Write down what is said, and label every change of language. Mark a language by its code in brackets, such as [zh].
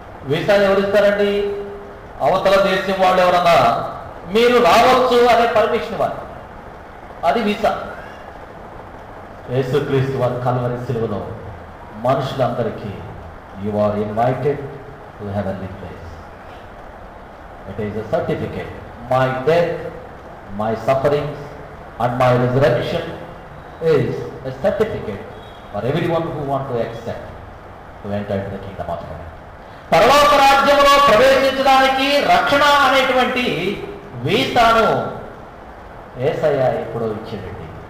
[te] Visa ఎవరిస్తారండి? అవతల దేశం వాళ్ళు ఎవరన్నా మీరు రావచ్చు అనే పర్మిషన్ ఇవ్వాలి, అది వీసా. యేసుక్రీస్తు వారి కల్వరి సిలువలో మనుషులందరికీ [en] You are invited to heavenly place. It is a certificate. My death, my sufferings, and my resurrection is a certificate for everyone who want to accept to enter into the kingdom of God. [te] పరలోక రాజ్యంలో ప్రవేశించడానికి రక్షణ అనేటువంటి వీసాను యేసయ్య ఎప్పుడో ఇచ్చాడండి.